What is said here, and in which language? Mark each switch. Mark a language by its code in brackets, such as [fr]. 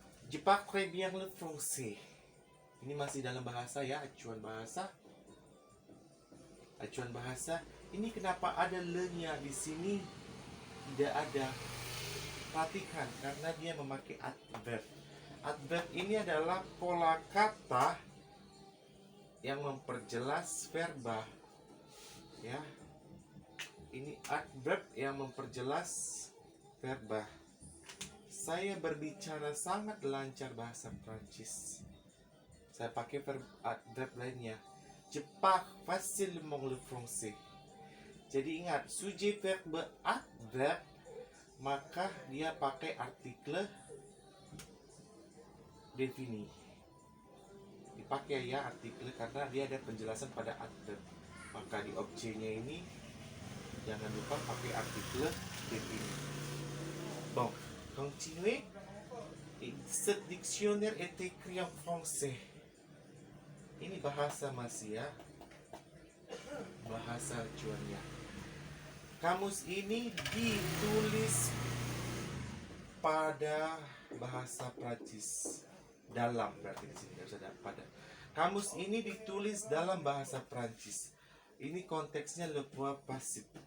[fr] Je parle très bien le français. [id] Ini masih dalam bahasa ya, acuan bahasa. Acuan bahasa. Ini kenapa ada le-nya di sini? Tidak ada. Perhatikan, karena dia memakai adverb. Adverb ini adalah pola kata yang memperjelas verba. Ya. Ini adverb yang memperjelas verba. Saya berbicara sangat lancar bahasa Prancis. Saya pakai adverb lainnya. [fr] Je parle facilement le français. [id] Jadi ingat, sujet verbe adverb, maka dia pakai artikel défini. Dipakai ya artikel karena dia ada penjelasan pada adverb. Maka di objeknya ini jangan lupa pakai artikel défini. [fr] Bon, continuez. Ce dictionnaire est écrit en français. [id] Ini bahasa masih ya. bahasa acuannya. Kamus ini ditulis pada bahasa Prancis. Dalam berarti di sini harus ada pada. Kamus ini ditulis dalam bahasa Prancis. Ini konteksnya le fois passif.